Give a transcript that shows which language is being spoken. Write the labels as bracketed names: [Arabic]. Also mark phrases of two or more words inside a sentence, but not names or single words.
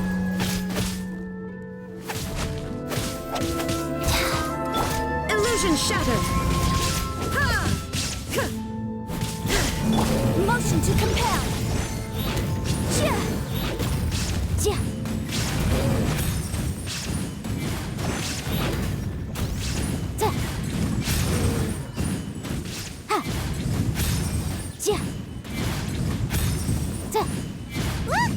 [English] Illusion shattered! Ha! Motion to compel! Ja! Ja! Da! Ha! Ja! Da! Look!